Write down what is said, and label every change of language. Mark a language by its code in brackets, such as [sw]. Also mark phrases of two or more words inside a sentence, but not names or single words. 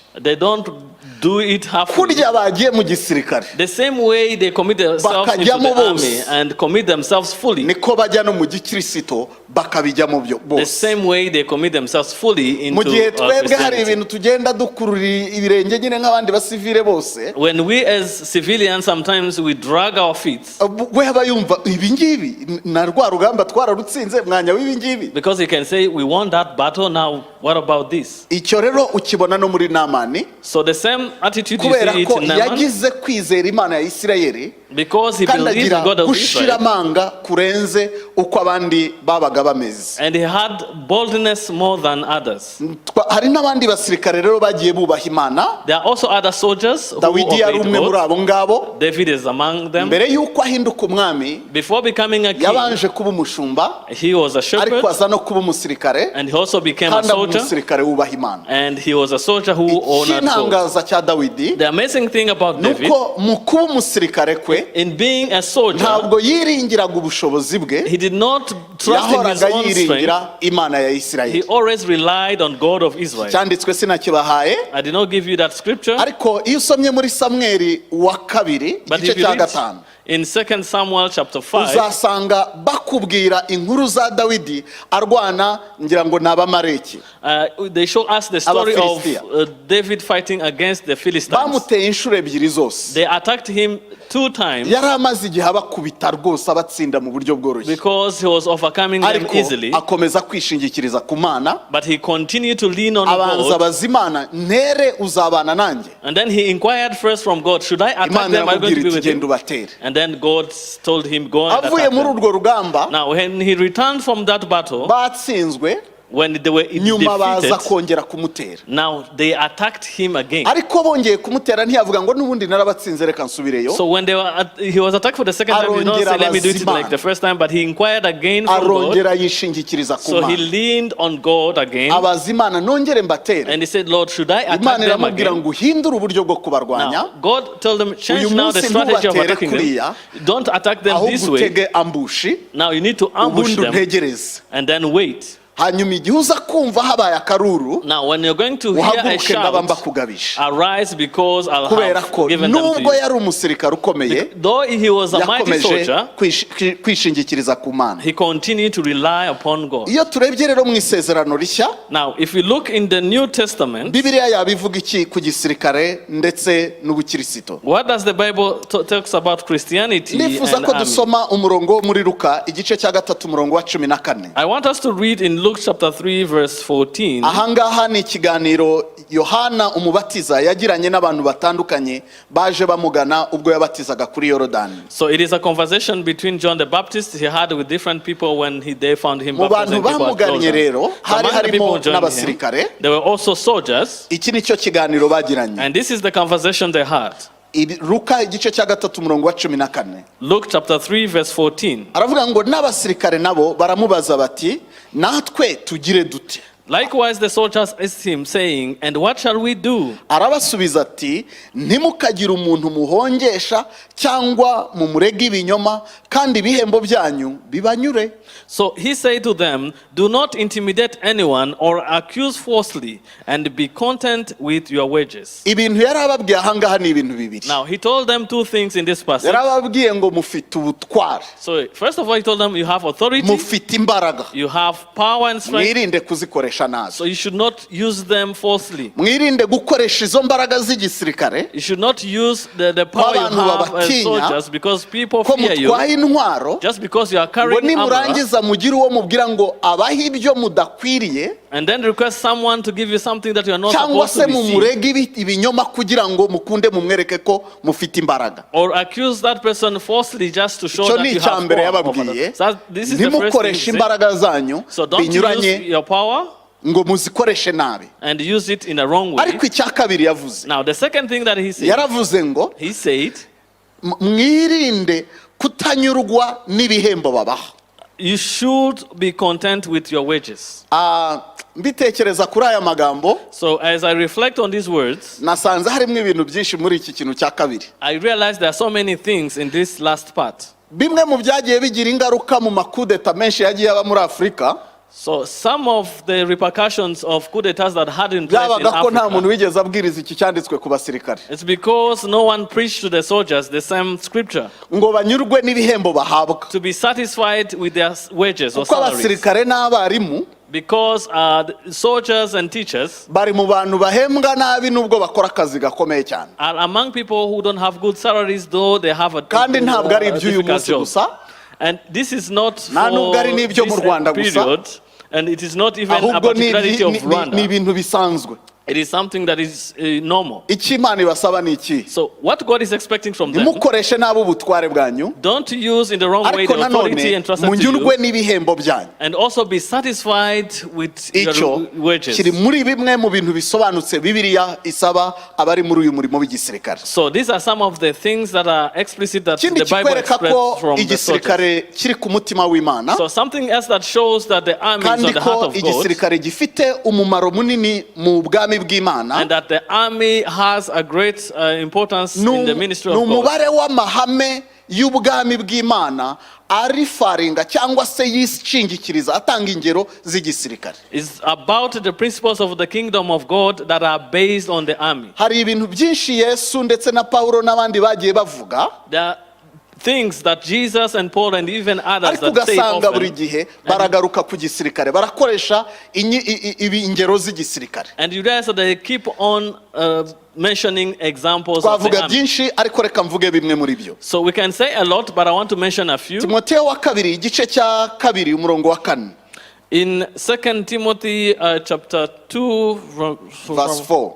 [en] they don't do it halfway. [rw] kurya bagiye mu gisirikare [en] The same way they commit themselves into [rw] Bakajyamo [en] the army [rw] bose. [en] and commit themselves fully. [rw] niko bajya no mu gikirisito bakabijyamo [en] The [rw] bose. [en] same way they commit themselves fully [rw] mu [en] into [rw] gihe twebwe hari [en] Christianity. [rw] ibintu tugenda dukurura ibirenge nyine nk'abandi basivile bose, [en] When we as civilians sometimes we drag our feet [rw] we aba yumva ibi ngibi na rwa rugamba twararutsinze mwanya w'ibi ngibi. [en] because he can say we won that battle, now what about this? [rw] Icyo rero ukibona no muri Namani, [en] So the same attitude you [rw] kubera [en] see it [rw] ko [en] in Naaman, [rw] yagize kwizera Imana ya Isirayeli [en] because he [rw] kandi [en] believed in [rw] agira [en] God of [rw] gushira [en] Israel, [rw] amanga kurenze uko abandi babaga bameze. [en] and he had boldness more than others. [rw] Hari n'abandi basirikare rero bagiye bubaha Imana. [en] There are also other soldiers who [rw] Dawidi yari [en] obeyed [rw] umwe muri [en] God. [rw] abo ngabo. [en] David is among them. [rw] Mbere y'uko ahinduka umwami [en] Before becoming a king, [rw] yabanje kuba umushumba, [en] he was a shepherd, [rw] ariko aza no kuba umusirikare, [en] and he also became a [rw] kandi aba [en] soldier, [rw] umusirikare wubaha Imana. [en] and he was a soldier who honored God. [rw] Ikintangaza cya Dawidi [en] The amazing thing about David, [rw] nuko mu kuba umusirikare kwe [en] in being a soldier, [rw] ntabwo yiringiraga ubushobozi bwe, [en] he did not trust in his [rw] yahoraga [en] own strength. [rw] yiringira Imana ya [en] He [rw] Isirayeli. [en] always relied on God of Israel. [rw] Cyanditswe sinakibahaye, [en] I did not give you that scripture, [rw] ariko iyo usomye muri Samweli wa kabiri [en] but [rw] igice [en] if you [rw] cya [en] read [rw] gatanu [en] in 2 Samuel chapter 5, [rw] uzasanga bakubwira inkuru za Dawidi arwana, ngira ngo ni Abamaleki. [en] they show us the story of [rw] Abafilisitiya. [en] David fighting against the Philistines. [rw] Bamuteye inshuro ebyiri zose, [en] They attacked him 2 times [rw] yari amaze igihe abakubita rwose abatsinda mu buryo bworoshye, [en] because he was overcoming them [rw] ariko [en] easily. [rw] akomeza kwishingikiriza ku Mana, [en] But he continued to lean on [rw] abanza [en] God. [rw] abaza Imana, ntere uzabana nanjye? [en] And then he inquired first from God, should I attack [rw] Imana [en] them? Are you going to [rw] iramubwira [en] be [rw] iti [en] with [rw] genda [en] him? [rw] ubatere. [en] And then God told him, go and [rw] Avuye [en] attack [rw] muri [en] them. [rw] urwo rugamba [en] Now when he returned from that battle, [rw] batsinzwe, [en] when they were [rw] nyuma baza [en] defeated, [rw] kongera kumutera, [en] now they attacked him again. [rw] ariko bongeye kumutera ntiyavuga ngo n'ubundi narabatsinze reka nsubireyo. [en] So when he was attacked for the second time, he did not say, let me do it like the first time, but he inquired again from God. [rw] Arongera yishingikiriza ku [en] So he [rw] Mana, [en] leaned on God again, [rw] abaza Imana, nongere mbatere? [en] and he said, Lord, should I attack [rw] Imana [en] them [rw] iramubwira [en] again? [rw] ngo uhindure uburyo bwo kubarwanya, [en] Now, God told them, change [rw] uyu [en] now the [rw] munsi [en] strategy of [rw] ntubatere [en] attacking them. [rw] kuriya, [en] Don't attack them this [rw] ahubwo [en] way. [rw] utege ambushi, [en] Now you need to ambush [rw] ubundi [en] them [rw] untegereze. [en] and then wait. [rw] Hanyuma igihe uza kumva habaye akaruru, [en] Now when you're going to hear a [rw] uhaguruke ndaba [en] shout, [rw] mbakugabishe. [en] arise because I'll [rw] Kubera [en] have [rw] ko [en] given them to [rw] nubwo [en] you. [rw] yari umusirikare ukomeye, [en] Though he was a mighty [rw] yakomeje [en] soldier, [rw] kwishingikiriza ku Mana. [en] he continued to rely upon God. [rw] Iyo turebye rero mu isezerano rishya, [en] Now, if you look in the New Testament, [rw] Bibiliya yabivuga iki ku gisirikare ndetse n'ubukirisito? [en] what does the Bible talks about Christianity [rw] Nifuza [en] and [rw] ko [en] army? [rw] dusoma umurongo muri Luka igice cya 3 umurongo wa 14. [en] I want us to read in Luke chapter 3 verse 14. [rw] Ahangaha ni ikiganiro Yohana umubatiza yagiranye n'abantu batandukanye baje bamugana ubwo yabatizaga kuri Yorodani. [en] So it is a conversation between John the Baptist he had with different people when they found him [rw] Mu bantu [en] baptizing people at [rw] bamuganye rero [en] Jordan. [rw] hari [en] Among the people [rw] harimo [en] who joined him, [rw] n'abasirikare. [en] there were also soldiers, [rw] Iki nicyo kiganiro bagiranye. [en] and this is the conversation they had. [rw] Luka igice cya 3 umurongo wa 14. [en] Luke chapter 3 verse 14. [rw] Aravuga ngo n'abasirikare nabo baramubaza bati, natwe tugire dute? [en] Likewise the soldiers asked him, saying, and what shall we do? [rw] Arabasubiza ati, ntimukagire umuntu muhongesha cyangwa mumurege ibinyoma, kandi ibihembo byanyu bibanyure. [en] So he said to them, do not intimidate anyone or accuse falsely, and be content with your wages. [rw] Ibintu yarababwiye ahangaha ni ibintu bibiri. [en] Now he told them 2 things in this passage. [rw] Yarababwiye ngo mufite ubutware, [en] So first of all he told them you have authority, [rw] mufite imbaraga, [en] you have power and strength, [rw] mwirinde kuzikoresha [en] so [rw] nabi, [en] you should not use them falsely. [rw] mwirinde gukoresha izo mbaraga z'igisirikare [en] You should not use the power you [rw] Abantu [en] have as [rw] babatinya, [en] soldiers because people [rw] ko [en] fear you. [rw] mutwaye intwaro, [en] Just because you are [rw] ngo [en] carrying armor, [rw] nimurangiza mugire uwo mubwira ngo abahe ibyo mudakwiriye, [en] and then request someone to give you something that you are not [rw] cyangwa [en] supposed [rw] se [en] to receive, [rw] mumurege ibinyoma kugira ngo mukunde mumwereke ko mufite imbaraga. [en] or accuse that person falsely just to show [rw] Icyo [en] that [rw] ni [en] you [rw] icya [en] have [rw] mbere [en] power over [rw] yababwiye, [en] them. So this is the first thing [rw] ntimukoreshe [en] he said. [rw] imbaraga zanyu [en] So don't use [rw] binyuranye [en] your power [rw] ngo muzikoreshe nabi. [en] and use it in a wrong way. [rw] Ariko icya kabiri yavuze, [en] Now the second thing that he said, [rw] yaravuze ngo [en] he said, [rw] mwirinde kutanyurwa n'ibihembo babaha. [en] you should be content with your wages. [rw] Mbitekereza kuri aya magambo, [en] So as I reflect on these words, [rw] nasanze harimo ibintu byinshi muri iki kintu cya kabiri. [en] I realize there are so many things in this last part. [rw] Bimwe mu byagiye bigira ingaruka mu makudeta menshi yagiye aba muri Afurika, [en] So some of the repercussions of coup d'etats that had in place in [rw] byabaga ko nta muntu [en] Africa, [rw] wigeze abwiriza iki cyanditswe ku basirikare [en] it's because no one preached to the soldiers the same scripture [rw] ngo banyurwe n'ibihembo bahabwa, [en] to be satisfied with their wages or [rw] kuko [en] salaries. [rw] abasirikare n'abarimu [en] Because the soldiers and teachers [rw] bari mu bantu bahembwa nabi nubwo bakora akazi gakomeye cyane, [en] are among people who don't have good salaries, though they have a [rw] kandi ntabwo ari iby'uyu [en] difficult [rw] munsi [en] job. [rw] gusa, [en] And this is not [rw] nta nubwo [en] for [rw] ari n'ibyo mu Rwanda [en] this [rw] gusa, [en] period, and it is not even a [rw] ahubwo ni [en] particularity of [rw] ni [en] Rwanda. [rw] ibintu bisanzwe. [en] It is something that is normal. [rw] Icyo Imana ibasaba ni iki? [en] So what God is expecting from them, [rw] Ntimukoreshe nabi ubutware bwanyu, [en] don't use in the wrong way [rw] ariko [en] the authority [rw] nanone [en] entrusted to [rw] munyurwe [en] you, [rw] n'ibihembo byanyu. [en] and also be satisfied with your [rw] Icyo [en] wages. [rw] kiri muri bimwe mu bintu bisobanutse Bibiliya isaba abari muri uyu murimo w'igisirikare. [en] So these are some of the things that are explicit that [rw] Ikindi [en] the Bible [rw] kikwereka ko [en] expressed from the soldiers. [rw] igisirikare kiri ku mutima w'Imana, [en] So something else that shows that the army is on [rw] kandi [en] the heart [rw] ko [en] of God, [rw] igisirikare gifite umumaro munini mu bwami bw'Imana, [en] and that the army has a great importance in the ministry [rw] ni [en] of God. [rw] umubare w'amahame y'ubwami bw'Imana arifaringa cyangwa se yishingikiriza atanga ingero z'igisirikare. [en] It's about the principles of the kingdom of God that are based on the army. [rw] Hari ibintu byinshi Yesu ndetse na Pawulo n'abandi bagiye bavuga, [en] There are things that Jesus and Paul and even others [rw] ariko [en] that say [rw] ugasanga buri [en] often, [rw] gihe baragaruka ku gisirikare, barakoresha ingero z'igisirikare. [en] and you realize that they keep on mentioning examples of the [rw] Twavuga [en] army. [rw] byinshi ariko reka mvuge bimwe muri byo. [en] So we can say a lot, but I want to mention a few. [rw] Timoteyo wa kabiri igice cya kabiri umurongo wa 4. [en] In 2 Timothy chapter 2 Verse 4.